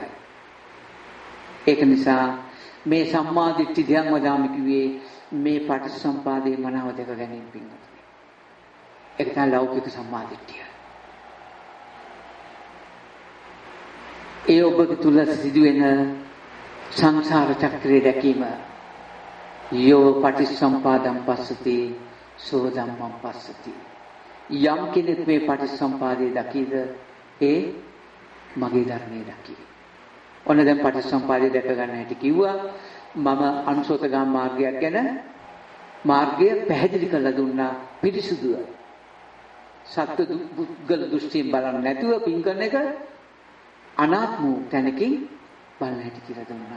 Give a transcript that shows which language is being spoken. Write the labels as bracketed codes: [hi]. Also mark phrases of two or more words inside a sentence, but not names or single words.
[si] ඒක නිසා මේ සම්මා දිට්ඨි ධ්‍යාන වදාම කිව්වේ මේ පටිච්චසමුපාදයේ මනාව දැක ගැනීම පින්වතුනි. ඒක තමයි ලෞකික සම්මා දිට්ඨිය. ඒ ඔබ තුල සිදුවෙන සංසාර චක්‍රය දැකීම [pi] යෝ පටිච්චසමුපාදං පස්සති සෝ ධම්මං පස්සති. [si] යම් කෙනෙක් මේ පටිච්චසමුපාදයේ දකීද ඒ මගේ ධර්මයේ දකී. ඔන්න දැන් පටිච්චසමුපාදයේ දැක ගන්න හැටි කිව්වා. මම අනුසෝතගාම මාර්ගයක් ගැන මාර්ගය පැහැදිලි කරලා දුන්නා පිරිසුදුව. සත්‍ය පුද්ගල දෘෂ්ටියෙන් බලන්නේ නැතුව පින් කරන එක අනාත්ම තැනකින් බලන්න හැටි කියලා දුන්නා.